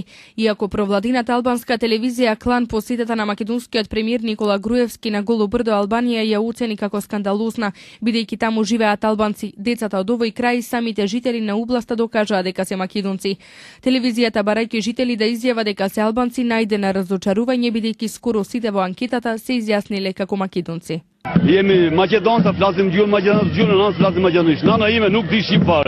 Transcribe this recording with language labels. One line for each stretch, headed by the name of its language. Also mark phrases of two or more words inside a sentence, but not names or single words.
Macedonian: Иако провладината албанска телевизија Клан посетата на македонскиот премиер Никола Груевски на Голобрдо, Албанија ја оцени како скандалозна, бидејќи таму живеат албанци, децата од овој крај, самите жители на областа докажаа дека се македонци. Телевизијата, барајќи жители да изјава дека се албанци, најде на разочарување, бидејќи скоро сите во анкетата се изјасниле како македонци.
Albanian: Jemi Maqedonca, flasim gjuhën Maqedonisht, gjuhën e nësë flasim Maqedonisht. Nana ime nuk di shqiptare.